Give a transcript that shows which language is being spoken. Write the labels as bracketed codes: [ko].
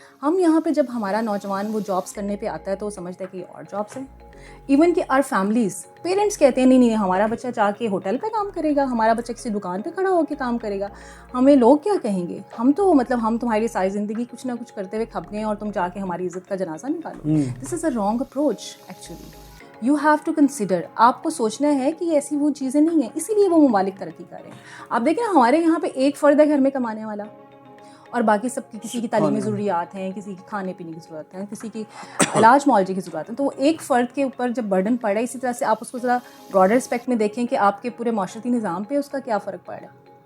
[ur] ہم یہاں پہ جب ہمارا نوجوان وہ جابس کرنے پہ آتا ہے تو وہ سمجھتا ہے کہ یہ اور جابس ہیں. [en] even کہ our families, [ur] پیرنٹس کہتے ہیں نہیں ہمارا بچہ جا کے ہوٹل پہ کام کرے گا, ہمارا بچہ کسی دکان پہ کھڑا ہو کے کام کرے گا, ہمیں لوگ کیا کہیں گے, ہم تو ہم تمہاری ساری زندگی کچھ نہ کچھ کرتے ہوئے کھپ گئے اور تم جا کے ہماری عزت کا جنازہ نکالو. [en] This is a wrong approach actually. You have to consider, [ur] آپ کو سوچنا ہے کہ ایسی وہ چیزیں نہیں ہیں, اسی لیے وہ ممالک ترقی کر رہے ہیں. آپ دیکھیں ہمارے یہاں پہ ایک فرد ہے گھر میں کمانے والا, اور باقی سب کی کسی کی تعلیمی ضروریات ہیں, کسی کی کھانے پینے کی ضرورت ہے, کسی کی علاج معالجے کی ضرورت ہے. تو وہ ایک فرد کے اوپر جب برڈن پڑا ہے, اسی طرح سے آپ اس کو ذرا براڈر اسپیکٹ میں دیکھیں کہ آپ کے پورے معاشرتی نظام پہ اس کا کیا فرق پڑ رہا ہے.